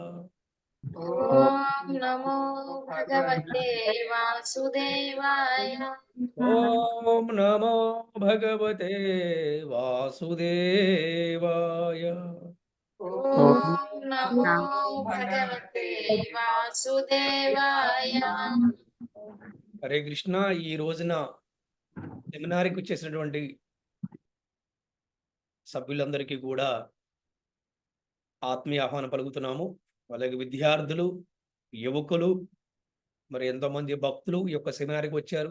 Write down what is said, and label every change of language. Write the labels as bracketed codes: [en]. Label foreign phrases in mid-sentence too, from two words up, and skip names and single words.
[sa] ఓం నమో భగవతే వాసుదేవాయ. ఓం నమో భగవతే వాసుదేవాయ. ఓం నమో భగవతే వాసుదేవాయ. హరే కృష్ణ. [te] ఈ రోజున సెమినార్కి వచ్చేసినటువంటి సభ్యులందరికీ కూడా ఆత్మీయ ఆహ్వానం పలుకుతున్నాము. అలాగే విద్యార్థులు, యువకులు, మరి ఎంతోమంది భక్తులు ఈ యొక్క సెమినార్కి వచ్చారు.